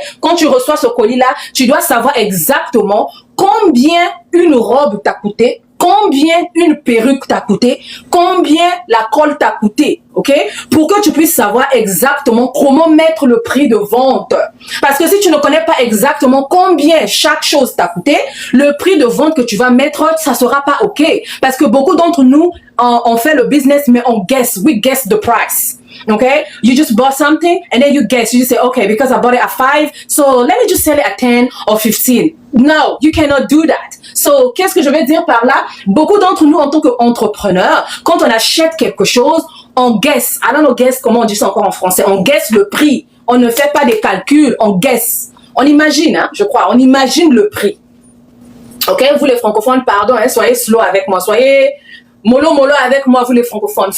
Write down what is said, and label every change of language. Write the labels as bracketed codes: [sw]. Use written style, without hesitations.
[fr] Quand tu reçois ce colis-là, tu dois savoir exactement combien une robe t'a coûté, combien une perruque t'a coûté, combien la colle t'a coûté, ok? Pour que tu puisses savoir exactement comment mettre le prix de vente. Parce que si tu ne connais pas exactement combien chaque chose t'a coûté, le prix de vente que tu vas mettre, ça sera pas ok. Parce que beaucoup d'entre nous, on fait le business, mais on guess, [en] we guess the price. Okay, you just bought something and then you guess. You just say, okay, because I bought it at 5, so let me just sell it at 10 or 15. No, you cannot do that. [fr] So, qu'est-ce que je vais dire par là? Beaucoup d'entre nous, en tant qu'entrepreneurs, quand on achète quelque chose, on guess. [en] I don't know guess, [fr] comment on dit ça encore en français? On guess le prix. On ne fait pas des calculs, on guess. On imagine, hein, je crois, on imagine le prix. Ok, vous les francophones, pardon, hein, soyez slow avec moi, soyez mollo avec moi, vous les francophones.